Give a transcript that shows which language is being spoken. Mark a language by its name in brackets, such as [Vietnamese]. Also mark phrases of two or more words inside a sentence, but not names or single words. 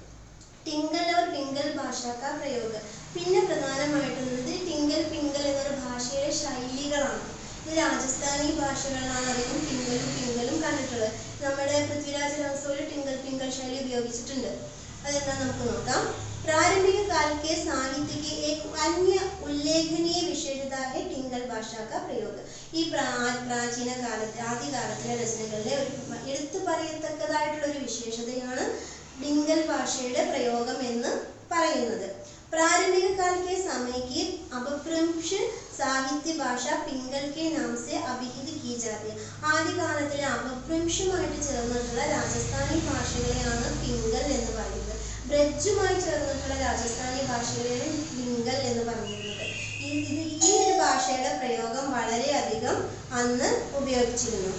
[Hindi] टिंगल और पिंगल भाषा का प्रयोग. [Malayalam] പിന്നെ പ്രധാനമായിട്ടുള്ളത് ടിങ്കൽ, പിങ്കൽ എന്നൊരു ഭാഷയുടെ ശൈലികളാണ്. ഇത് രാജസ്ഥാനി ഭാഷകളിലാണ് അധികം പിങ്കലും കണ്ടിട്ടുള്ളത്. നമ്മുടെ പൃഥ്വിരാജ് രാസോയിൽ ടിങ്കൽ ശൈലി ഉപയോഗിച്ചിട്ടുണ്ട്. അതെന്താ നമുക്ക് നോക്കാം. [Hindi] प्रारंभिक काल के साहित्य की एक अन्य उल्लेखनीय विशेषता है टिंगल भाषा का प्रयोग. [Malayalam] ഈ പ്രാചീന കാലത്തെ ആദ്യകാലത്തിലെ രചനകളിലെ ഒരു എടുത്തു പറയത്തക്കതായിട്ടുള്ള ഒരു വിശേഷതയാണ് ടിങ്കൽ ഭാഷയുടെ പ്രയോഗം എന്ന് പറയുന്നത്. [Hindi] प्रारंभिक काल के समय की अपभ्रंश साहित्य भाषा पिंगल के नाम से अभिहित की जाती है. [Malayalam] ആദ്യകാലത്തിലെ അപഭ്രംശമായിട്ട് ചേർന്നിട്ടുള്ള രാജസ്ഥാനി ഭാഷകളെയാണ് പിംഗൽ എന്ന് പറയുന്നത്. ബ്രജുമായി ചേർന്നിട്ടുള്ള രാജസ്ഥാനി ഭാഷകളെയാണ് പിംഗൽ എന്ന് പറഞ്ഞിരുന്നത്. ഈ ഒരു ഭാഷയുടെ പ്രയോഗം വളരെയധികം അന്ന് ഉപയോഗിച്ചിരുന്നു.